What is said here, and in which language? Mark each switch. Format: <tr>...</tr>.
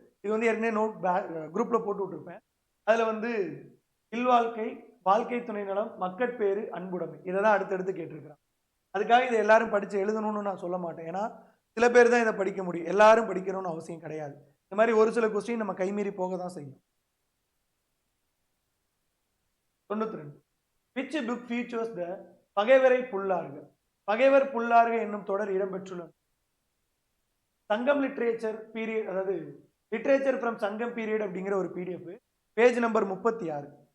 <ta>இது வந்து ஏற்கனவே நோட் குரூப்ல போட்டு விட்டுருப்பேன். அதுல வந்து இல்வாழ்க்கை, வாழ்க்கை துணை நலம், மக்கட்பேறு, அன்புடைமை இதை தான் அடுத்தடுத்து கேட்டிருக்கிறான். அதுக்காக இதை எல்லாரும் படிச்சு எழுதணும்னு நான் சொல்ல மாட்டேன். ஏன்னா சில பேர் தான் இதை படிக்க முடியும், எல்லாரும் படிக்கணும்னு அவசியம் கிடையாது. இந்த மாதிரி ஒரு சில கொஸ்டின் நம்ம கைமீறி போக தான் செய்யும்.</ta> <en>92 which book features the</en> <ta>பகைவரை புல்லார்க. பகைவர் புல்லார்க என்னும் தொடர் இடம்பெற்றுள்ளது.</ta> <en>Sangam literature period,</en> <ta>அதாவது</ta> <en>literature from Sangam period</en> <ta>அப்படிங்கிற ஒரு பிடிஎஃப் பேஜ் நம்பர் 36.</ta>